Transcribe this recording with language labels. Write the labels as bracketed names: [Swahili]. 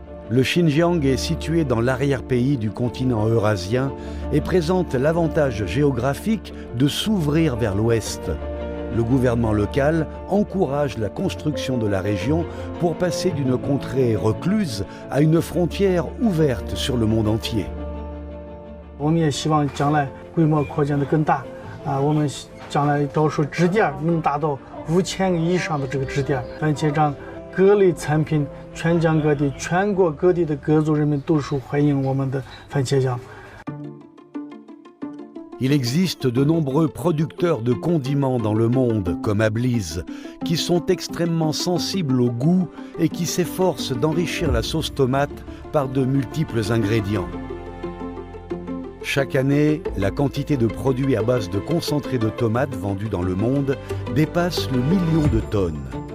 [French] Le Xinjiang est situé dans l'arrière-pays du continent eurasien et présente l'avantage géographique de s'ouvrir vers l'ouest. Le gouvernement local encourage la construction de la région pour passer d'une contrée recluse à une frontière ouverte sur le monde entier. [Chinese] 我们也希望将来规模扩展的更大我们将来到时候支点能达到5000个以上的这个支点，番茄酱各类产品全疆各地、全国各地的各族人民都是欢迎我们的番茄酱。 [French] Il existe de nombreux producteurs de condiments dans le monde, comme Abliz, qui sont extrêmement sensibles au goût et qui s'efforcent d'enrichir la sauce tomate par de multiples ingrédients. Chaque année, la quantité de produits à base de concentré de tomates vendus dans le monde dépasse le 1 million de tonnes.